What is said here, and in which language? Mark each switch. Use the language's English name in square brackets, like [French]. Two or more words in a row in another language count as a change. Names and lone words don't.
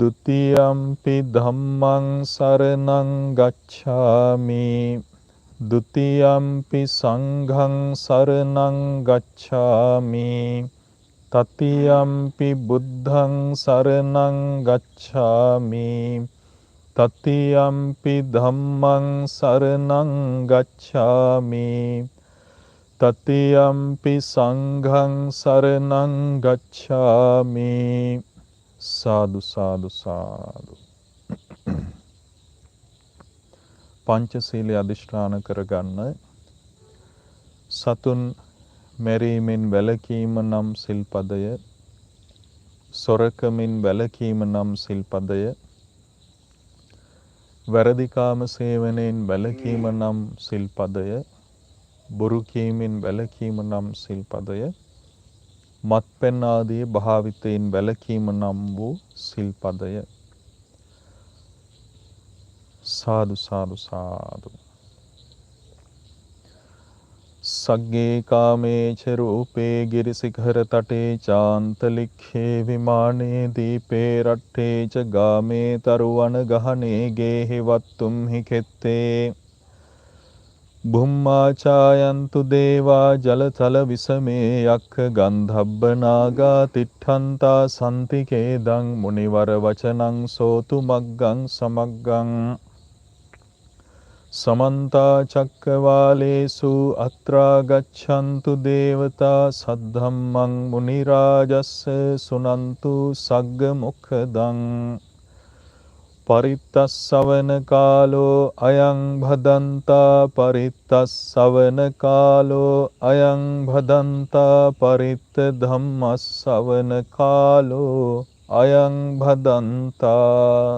[Pali] ුතියම්පි ධම්මං සරණං ගච්ඡාමි ဒ ුතියම්පි සංඝං සරණං ගච්ඡාමි තතියම්පි බුද්ධං සරණං ගච්ඡාමි තතියම්පි ධම්මං සරණං ගච්ඡාමි තතියම්පි සංඝං සරණං ගච්ඡාමි. [Sinhala] සාදු සාදු සාදු. පංචශීලයේ අධිෂ්ඨාන කරගන්න. සතුන් මැරීමෙන් වැළකීම නම් සිල්පදය, සොරකමින් වැළකීම නම් සිල්පදය, වැරදිකාම සේවනයෙන් වැළකීම නම් සිල්පදය, බොරු කීමෙන් වැළකීම නම් සිල්පදය, මත්පැන් ආදී භාවිතයෙන් වැළකීම නම් වූ සිල්පදය. සාදු සාදු සාදු. [Pali] සග්ගේ කාමේච රූපේ ගිරිසිඛර තටේ චාන්තලික්ඛේ විමානේ දීපේ රට්ඨේ ච ගාමේ තරුවන ගහනේ ගේහි වත්තුම් හි කෙත්තේ බුම්මාචායන්තු දේවා ජලතල විසමේ යක්ඛ ගන්ධබ්බ නාගා තිට්ඨන්තා සන්තිකේදං මුනිවර වචනං සෝතු මග්ගං සමග්ගං සමන්තා චක්කවාලේසු අත්‍රා ගච්ඡන්තු දේවතා සද්ධම්මං මුනි රාජස්ස සුනන්තු සග්ග මොක්ඛදං පරිත්තස්සවන කාලෝ අයං භදන්තා පරිත්තස්සවන කාලෝ අයං භදන්තා පරිත්ත ධම්මස්සවන කාලෝ අයං භදන්තා.